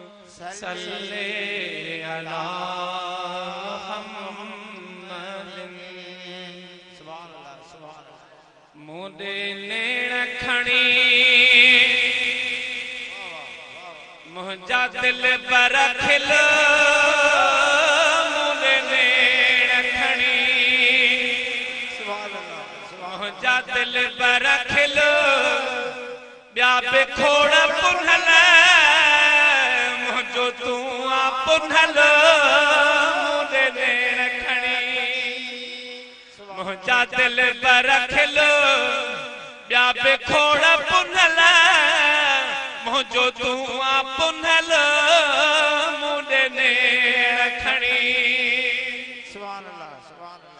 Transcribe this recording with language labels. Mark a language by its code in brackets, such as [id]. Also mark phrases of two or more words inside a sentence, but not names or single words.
[ar] صل على محمد. سبحان الله سبحان الله. [sd] मुंडे नेण खणी मुंहिंजा दिल पर खिल मुंडे नेण खणी मुंहिंजा दिल पर खिल ॿिया बि खोड़ पुनल मुंहिंजो तूं आ पुनल मुंडे नेण खणी मुंहिंजा दिल पर खिल ॿिया बि खोड़ पुनल मुंहिंजो तूं आ पुनल मुंडे नेण खणी [ar] سبحان الله سبحان الله.